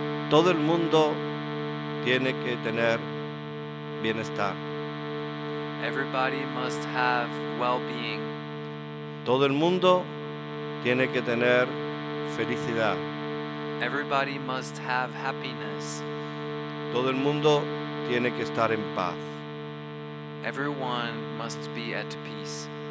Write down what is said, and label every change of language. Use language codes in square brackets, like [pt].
[es] Todo el mundo tiene que tener bienestar. [en] Everybody must have well-being. [es] Todo el mundo tiene que tener felicidad. [en] Everybody must have happiness. [es] Todo el mundo tiene que estar en paz. [en] Everyone must be at peace.